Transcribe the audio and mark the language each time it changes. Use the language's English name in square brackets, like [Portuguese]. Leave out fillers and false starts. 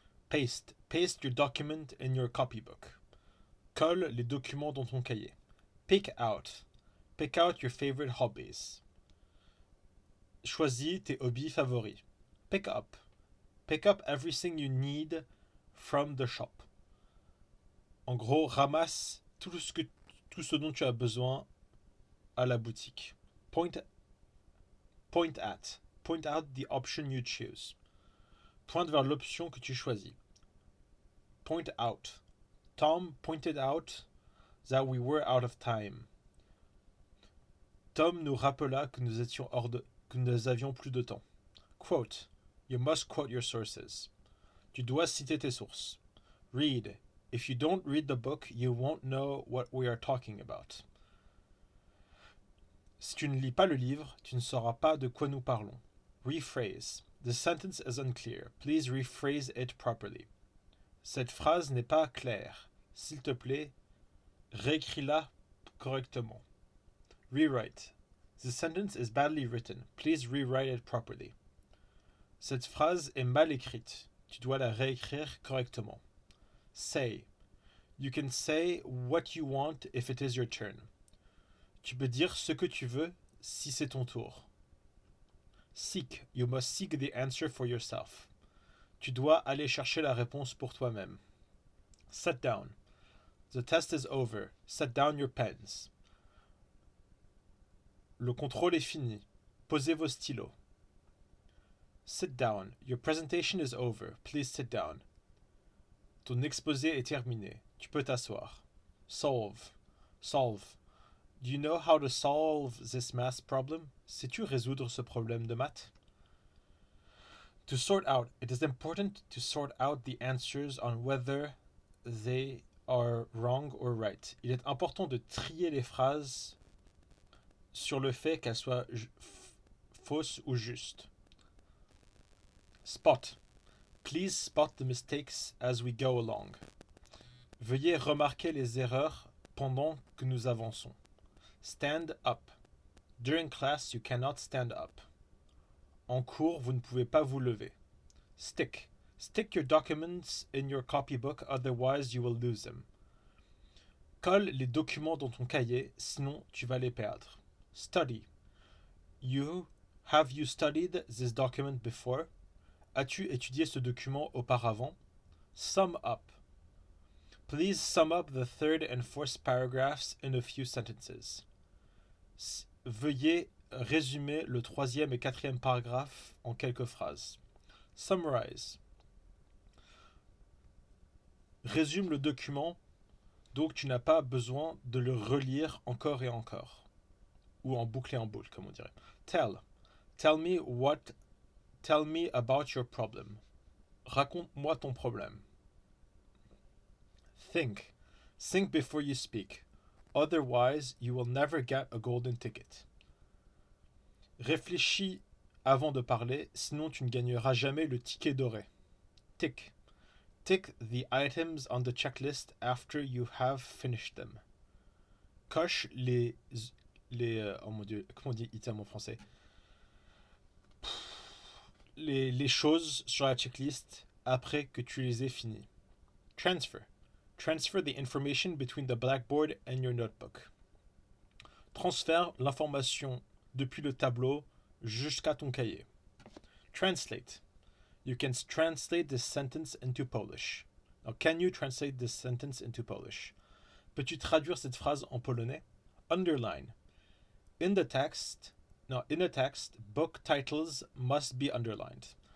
[English] Paste. Paste your document in your copybook. [French] Colle les documents dans ton cahier. [English] Pick out. Pick out your favorite hobbies. [French] Choisis tes hobbies favoris. [English] Pick up. Pick up everything you need from the shop. [French] En gros, ramasse tout ce dont tu as besoin à la boutique. [English] Point at. Point out the option you choose. [French] Pointe vers l'option que tu choisis. [English] Point out. Tom pointed out that we were out of time. [French] Tom nous rappela que nous avions plus de temps. [English] Quote. You must quote your sources. [French] Tu dois citer tes sources. [English] Read. If you don't read the book, you won't know what we are talking about. [French] Si tu ne lis pas le livre, tu ne sauras pas de quoi nous parlons. [English] Rephrase. The sentence is unclear. Please rephrase it properly. [French] Cette phrase n'est pas claire. S'il te plaît, réécris-la correctement. [English] Rewrite. The sentence is badly written. Please rewrite it properly. [French] Cette phrase est mal écrite. Tu dois la réécrire correctement. [English] Say. You can say what you want if it is your turn. [French] Tu peux dire ce que tu veux si c'est ton tour. [English] Seek. You must seek the answer for yourself. [French] Tu dois aller chercher la réponse pour toi-même. [English] Sit down. The test is over. Set down your pens. [French] Le contrôle est fini. Posez vos stylos. [English] Sit down. Your presentation is over. Please sit down. [French] Ton exposé est terminé. Tu peux t'asseoir. [English] Solve. Solve. Do you know how to solve this math problem? [French] Sais-tu résoudre ce problème de maths? [English] To sort out. It is important to sort out the answers on whether they are wrong or right. [French] Il est important de trier les phrases sur le fait qu'elles soient fausses ou justes. [English] Spot. Please spot the mistakes as we go along. [French] Veuillez remarquer les erreurs pendant que nous avançons. [English] Stand up. During class, you cannot stand up. [French] En cours, vous ne pouvez pas vous lever. [English] Stick. Stick your documents in your copybook, otherwise you will lose them. [French] Colle les documents dans ton cahier, sinon tu vas les perdre. [English] Study. Have you studied this document before? [French] As-tu étudié ce document auparavant? [English] Sum up. Please sum up the third and fourth paragraphs in a few sentences. [French] Veuillez résumer le troisième et quatrième paragraphe en quelques phrases. [English] Summarize. [French] Résume le document, donc tu n'as pas besoin de le relire encore et encore. Ou en boucle et en boucle, comme on dirait. [English] Tell. Tell me about your problem. [French] Raconte-moi ton problème. [English] Think. Think before you speak. Otherwise, you will never get a golden ticket. [French] Réfléchis avant de parler, sinon tu ne gagneras jamais le ticket doré. [English] Tick. Tick the items on the checklist after you have finished them. [French] Coche oh mon Dieu, comment on dit item en français? Les choses sur la checklist après que tu les aies finies. [English] Transfer. Transfer the information between the blackboard and your notebook. [French] Transfère l'information depuis le tableau jusqu'à ton cahier. [English] Translate. You can translate this sentence into Polish. Now, can you translate this sentence into Polish? [French] Peux-tu traduire cette phrase en polonais? [English] Underline. In a text, book titles must be underlined.